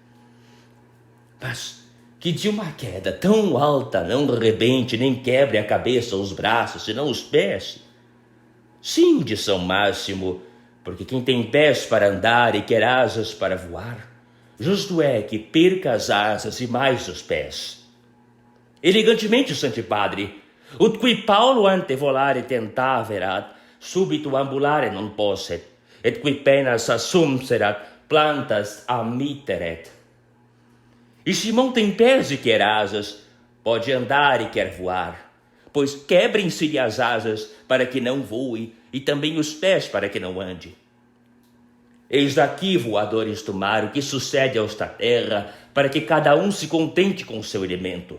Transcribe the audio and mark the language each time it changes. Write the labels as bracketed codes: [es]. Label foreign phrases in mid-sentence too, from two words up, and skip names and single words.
[pt] Mas que de uma queda tão alta não rebente nem quebre a cabeça ou os braços, senão os pés. Sim, de São Máximo, porque quem tem pés para andar e quer asas para voar, justo é que perca as asas e mais os pés. Elegantemente, Santo Padre, [la] ut qui Paulo ante volare tentaverat, subito ambulare non posset, et qui penas assumserat, plantas amitteret. [pt] E Simão tem pés e quer asas, pode andar e quer voar, pois quebrem-se-lhe as asas para que não voe, e também os pés para que não ande. Eis daqui, voadores do mar, o que sucede aos da terra, para que cada um se contente com o seu elemento.